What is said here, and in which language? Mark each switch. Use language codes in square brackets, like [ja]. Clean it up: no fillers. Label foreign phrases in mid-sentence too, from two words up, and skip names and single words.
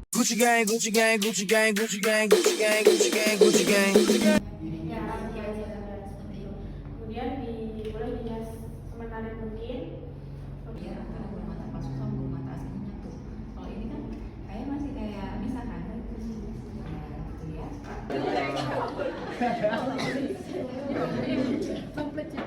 [en] Gucci gang, Gucci gang, Gucci gang, Gucci gang, Gucci gang, Gucci gang, Gucci gang. [id] Ya, ya aja seperti itu. Kemudian boleh dihias semenarik mungkin. Biar antara bulu mata palsu sama bulu mata aslinya nyatu. Kalau ini kan kayak masih kayak bisa kan? Ya, gitu ya.